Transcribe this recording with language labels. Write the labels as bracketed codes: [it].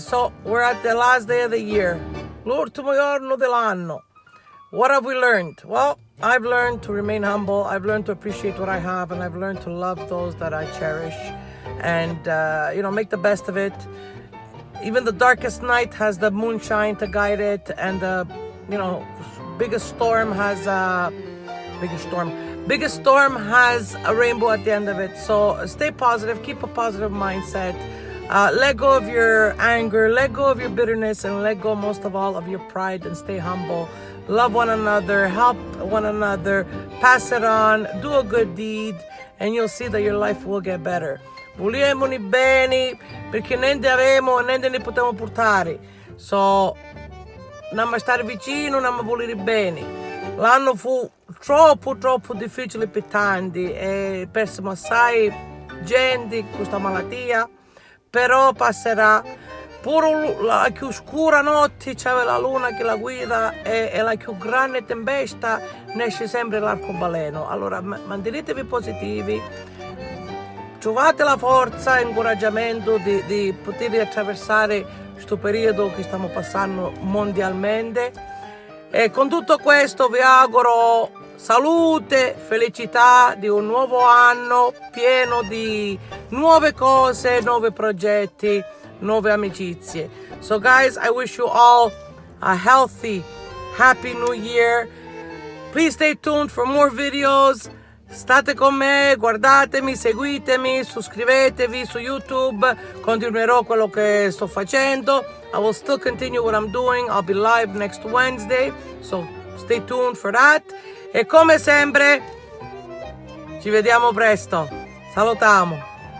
[en] So we're at the last day of the year, [it] l'ultimo giorno dell'anno. [en] What have we learned? Well, I've learned to remain humble. I've learned to appreciate what I have, and I've learned to love those that I cherish, and make the best of it. Even the darkest night has the moonshine to guide it, and the biggest storm has a rainbow at the end of it. So stay positive, keep a positive mindset. Let go of your anger, let go of your bitterness, and let go most of all of your pride, and stay humble. Love one another, help one another, pass it on, do a good deed, and you'll see that your life will get better. [it] Vogliamoli bene, perché niente avemo e niente ne possiamo portare. So, andiamo a stare vicino, andiamo a volere bene. L'anno fu troppo difficile per tanti e persimo assai gente con questa malattia, però passerà. Pure la più scura notte c'è la luna che la guida e la più grande tempesta ne esce sempre l'arcobaleno. Allora mantenetevi positivi, trovate la forza e incoraggiamento di poter attraversare questo periodo che stiamo passando mondialmente. E con tutto questo vi auguro salute, felicità di un nuovo anno pieno di nuove cose, nuovi progetti, nuove amicizie. [en] So guys, I wish you all a healthy, happy new year. Please stay tuned for more videos. [it] State con me, guardatemi, seguitemi, iscrivetevi su YouTube. Continuerò quello che sto facendo. [en] I will still continue what I'm doing. I'll be live next Wednesday, so stay tuned for that. [it] E come sempre, ci vediamo presto. Salutamu.